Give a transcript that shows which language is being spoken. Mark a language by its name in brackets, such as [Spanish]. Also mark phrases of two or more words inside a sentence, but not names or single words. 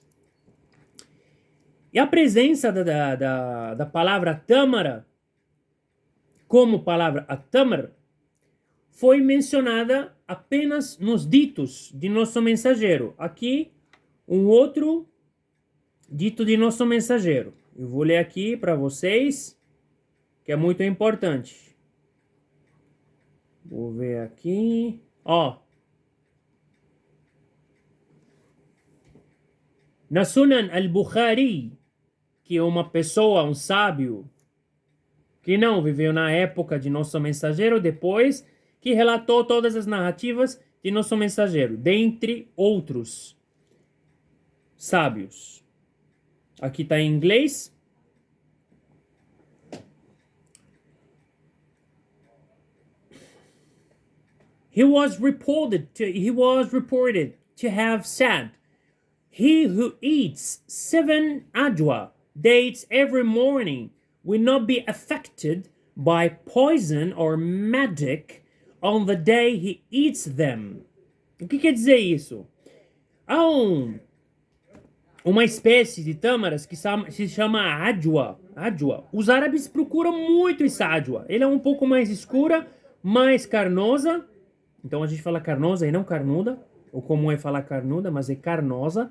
[Portuguese] E a presença da palavra tâmara, como palavra atamar, foi mencionada apenas nos ditos de nosso mensageiro. Aqui, um outro dito de nosso mensageiro. Eu vou ler aqui para vocês, que é muito importante. Vou ver aqui. Ó. Na Sunan al-Bukhari, que é uma pessoa, um sábio, que não viveu na época de nosso mensageiro, depois que relatou todas as narrativas de nosso mensageiro, dentre outros sábios. Aqui está em inglês. [English] He was reported to have said, "He who eats 7 ajwa dates every morning will not be affected by poison or magic on the day he eats them." [Portuguese] O que quer dizer isso? Há uma espécie de tâmaras que se chama ajwa. Os árabes procuram muito essa ajwa. Ele é um pouco mais escura, mais carnosa. Então a gente fala carnosa e não carnuda. Ou como é falar carnuda, mas é carnosa.